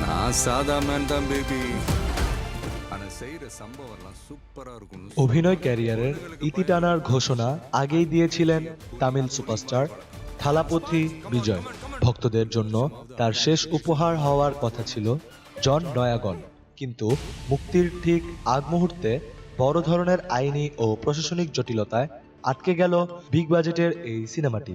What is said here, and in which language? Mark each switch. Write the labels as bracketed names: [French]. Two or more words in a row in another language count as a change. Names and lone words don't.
[Tamil] நான் சாதா மேன் தான் பேபி. ஆனா செய்யற சம்பவம்லாம் சூப்பரா இருக்கும். [Bangla] অভিনয় ক্যারিয়ারের ইতি টানার ঘোষণা আগেই দিয়েছিলেন তামিল সুপারস্টার থালাপথি বিজয়। ভক্তদের জন্য তার শেষ উপহার হওয়ার কথা ছিল জন নয়াগন, কিন্তু মুক্তির ঠিক আগ মুহূর্তে বড় ধরনের আইনি ও প্রশাসনিক জটিলতায় আটকে গেল বিগ বাজেটের এই সিনেমাটি।